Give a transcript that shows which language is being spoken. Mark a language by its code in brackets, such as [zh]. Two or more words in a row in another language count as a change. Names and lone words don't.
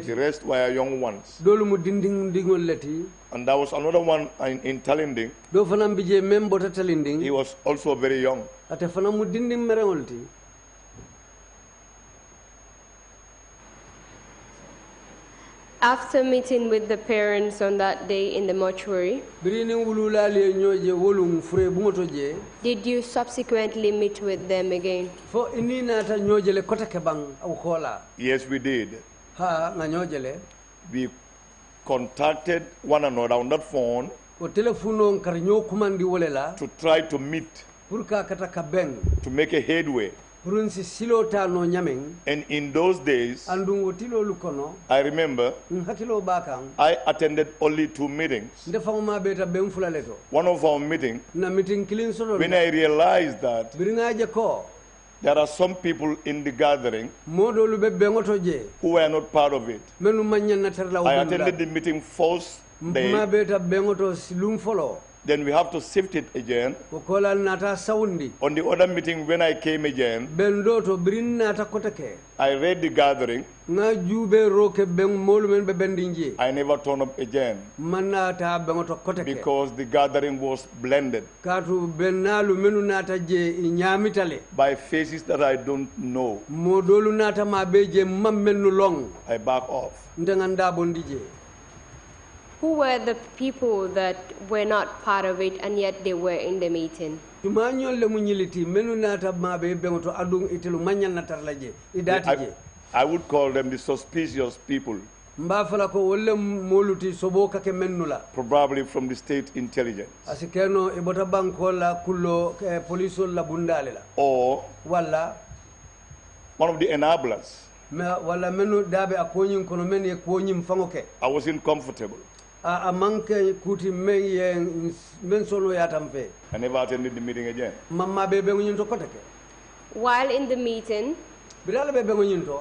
[en] The rest were young ones. [man] dolu mu dindin dingol leti [en] And there was another one in Talinding. [man] do fanam bije mem bota talinding [en] He was also very young. [man] ate fanam mu dindin merengolti [en] After meeting with the parents on that day in the mortuary, [man] birini wululali nyoje wolum fure bumoto je [en] did you subsequently meet with them again? [man] fo ini nata nyoje le kota ke bang au kola [en] Yes, we did. [man] ha nga nyoje le [en] We contacted one another on that phone [man] o telefono kar nyo kumandi wolela [en] to try to meet, [man] pour ka kata ka beng [en] to make a headway. [man] pour nsi silota no nyameng [en] And in those days, [man] andum wotilo lukono [en] I remember [man] hakilo bakang [en] I attended only 2 meetings. [man] ndefa ma beta beng fulale to [en] One of our meetings, [man] na meeting kilin solo [en] when I realized that [man] biringaje ko [en] there are some people in the gathering [man] modo lu be bengoto je [en] who were not part of it. [man] menu manyan na terla [en] I attended the meeting first [man] ma [en] day, [man] beta bengoto silum folo [en] then we have to shift it again. [man] ko kola nata saundi [en] On the other meeting, when I came again, [man] bendo to birin nata kotake [en] I read the gathering. [man] nga jube roke ben molu men be bendinje [en] I never turned up again [man] manata bengoto kotake [en] because the gathering was blended [man] katu benalu menu nata je nyamitale [en] by faces that I don't know. [man] modolu nata ma be je mammennu long [en] I back off. [man] ndenganda bondije [en] Who were the people that were not part of it and yet they were in the meeting? [man] tuma nyolle mu nyiliti menu nata ma be bengoto adung itelu manyan natarla je idati je [en] I would call them the suspicious people, [man] mba fala ko wolle moluti sobo kake mennula [en] probably from the state intelligence, [man] asikeno e bota banko la kullo police la bundale la [en] or [man] walla [en] one of the enablers. [man] walla menu dabe akonyin kono men e konyim fangoke [en] I wasn't comfortable. [man] a manke kuti men ye men solo yatam fe [en] I never attended the meeting again. [man] mamma be be nyin to kotake [en] While in the meeting, [man] bilal be be nyin to